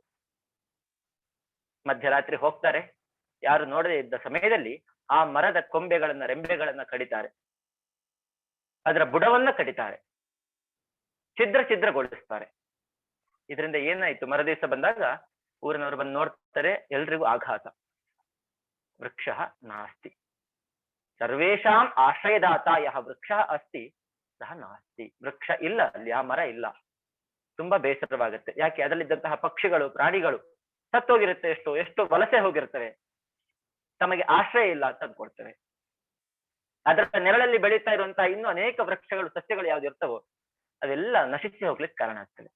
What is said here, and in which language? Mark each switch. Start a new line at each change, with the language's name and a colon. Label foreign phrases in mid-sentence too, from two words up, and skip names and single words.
Kannada: ಮಧ್ಯರಾತ್ರಿ ಹೋಗ್ತಾರೆ, ಯಾರು ನೋಡದೇ ಇದ್ದ ಸಮಯದಲ್ಲಿ ಆ ಮರದ ಕೊಂಬೆಗಳನ್ನ, ರೆಂಬೆಗಳನ್ನ ಕಡಿತಾರೆ, ಅದರ ಬುಡವನ್ನ ಕಡಿತಾರೆ, ಛಿದ್ರಗೊಳಿಸ್ತಾರೆ. ಇದರಿಂದ ಏನಾಯ್ತು? ಮರದಿವಸ ಬಂದಾಗ ಊರಿನವರು ಬಂದು ನೋಡ್ತಾರೆ, ಎಲ್ರಿಗೂ ಆಘಾತ.
Sanskrit: ವೃಕ್ಷ ನಾಸ್ತಿ. ಸರ್ವೇಷಾಂ ಆಶ್ರಯದಾತ ಯಹ ವೃಕ್ಷ ಅಸ್ತಿ ಸಹ ನಾಸ್ತಿ.
Kannada: ವೃಕ್ಷ ಇಲ್ಲ ಅಲ್ಲಿ, ಆ ಮರ ಇಲ್ಲ. ತುಂಬಾ ಬೇಸರವಾಗುತ್ತೆ. ಯಾಕೆ? ಅದರಲ್ಲಿದ್ದಂತಹ ಪಕ್ಷಿಗಳು, ಪ್ರಾಣಿಗಳು ಸತ್ತೋಗಿರುತ್ತೆ, ಎಷ್ಟೋ ವಲಸೆ ಹೋಗಿರ್ತವೆ, ತಮಗೆ ಆಶ್ರಯ ಇಲ್ಲ ಅಂತ ಅಂದ್ಕೊಡ್ತವೆ. ಅದರ ನೆರಳಲ್ಲಿ ಬೆಳೀತಾ ಇರುವಂತಹ ಇನ್ನೂ ಅನೇಕ ವೃಕ್ಷಗಳು, ಸಸ್ಯಗಳು ಯಾವ್ದು ಇರ್ತವೋ ಅದೆಲ್ಲ ನಶಿಸಿ ಹೋಗ್ಲಿಕ್ಕೆ ಕಾರಣ ಆಗ್ತದೆ.